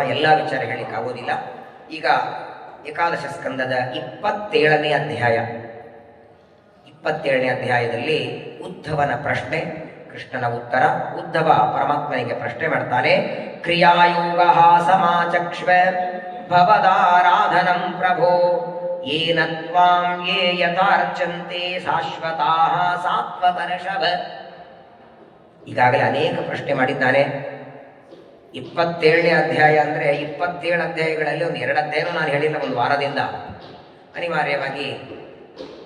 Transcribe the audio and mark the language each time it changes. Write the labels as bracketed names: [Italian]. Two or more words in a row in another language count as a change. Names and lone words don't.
[Kannada] ಎಲ್ಲ ವಿಚಾರ ಹೇಳಿಕ್ಕಾಗೋದಿಲ್ಲ. ಈಗ ಏಕಾದಶ ಸ್ಕಂದದ 27ನೇ ಅಧ್ಯಾಯ. 27ನೇ ಅಧ್ಯಾಯದಲ್ಲಿ ಉದ್ಧವನ ಪ್ರಶ್ನೆ, ಕೃಷ್ಣನ ಉತ್ತರ. ಉದ್ಧವ ಪರಮಾತ್ಮನಿಗೆ ಪ್ರಶ್ನೆ ಮಾಡ್ತಾನೆ. [Sanskrit] ಕ್ರಿಯಾಯೋಗ ಸಮಾಚಕ್ಷ್ವ ಭವದಾರಾಧನಂ ಪ್ರಭೋ ಯೇನ ತ್ವಾಂ ಯೇ ಯಥಾರ್ಚಂತೆ ಶಾಶ್ವತಾಃ ಸಾತ್ವತರ್ಷಭ. [Kannada] ಈಗಾಗಲೇ ಅನೇಕ ಪ್ರಶ್ನೆ ಮಾಡಿದ್ದಾನೆ. 27ನೇ ಅಧ್ಯಾಯ ಅಂದರೆ 27 ಅಧ್ಯಾಯಗಳಲ್ಲಿ ಒಂದು 2 ಅಧ್ಯಾಯನೂ ನಾನು ಹೇಳಿಲ್ಲ ಒಂದು ವಾರದಿಂದ.